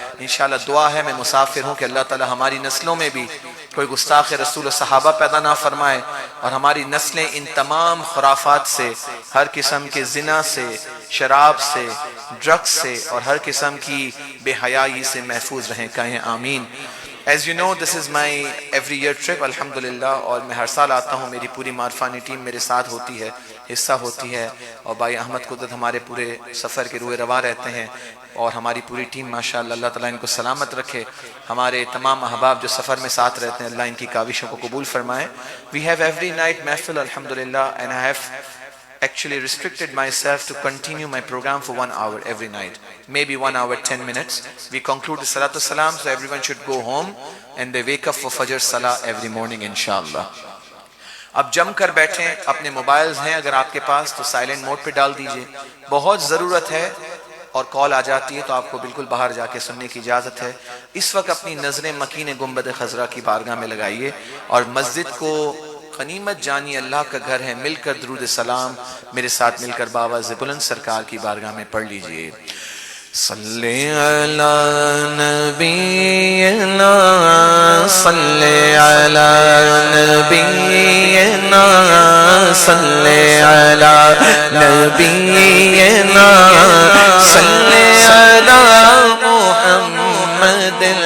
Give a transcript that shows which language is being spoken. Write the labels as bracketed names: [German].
[Urdu] انشاءاللہ دعا ہے، میں مسافر ہوں، کہ اللہ تعالی ہماری نسلوں میں بھی کوئی گستاخ رسول و صحابہ پیدا نہ فرمائے، اور ہماری نسلیں ان تمام خرافات سے، ہر قسم کے زنا سے، شراب سے، ڈرگز سے، اور ہر قسم کی بے حیائی سے محفوظ رہیں. کہیں آمین. [English] As you know, this is my every year trip, alhamdulillah, [Urdu] اور میں ہر سال آتا ہوں. میری پوری مارفانی ٹیم میرے ساتھ ہوتی ہے, حصہ ہوتی ہے, اور بھائی احمد قدرت ہمارے پورے سفر کے روئے رواں رہتے ہیں, اور ہماری پوری ٹیم ماشاءاللہ, اللہ تعالیٰ ان کو سلامت رکھے. ہمارے تمام احباب جو سفر میں ساتھ رہتے ہیں, اللہ ان کی کاوشوں کو قبول فرمائے. [English] We have every night mehfil, alhamdulillah, and I have actually restricted myself to continue my program for 1 hour every night, maybe 1 hour 10 minutes. We conclude the Salatu Salam, so everyone should go home and they wake up for Fajr Salah every morning, inshallah. [Urdu] اب جم کر بیٹھیں, اپنے mobiles ہیں اگر آپ کے پاس تو silent mood پہ ڈال دیجئے, بہت ضرورت ہے, اور کال آ جاتی ہے تو آپ کو بالکل باہر جا کے سننے کی اجازت ہے. اس وقت اپنی نظریں مکین گنبد خضرا کی بارگاہ میں لگائیے, اور مسجد کو غنیمت جانی اللہ کا گھر ہے, مل کر درود سلام میرے ساتھ مل کر بآواز بلند سرکار کی بارگاہ میں پڑھ لیجئے. [Arabic] صلی علی نبینا, صلی علی نبینا, صلی علی نبینا, صلی علی محمد,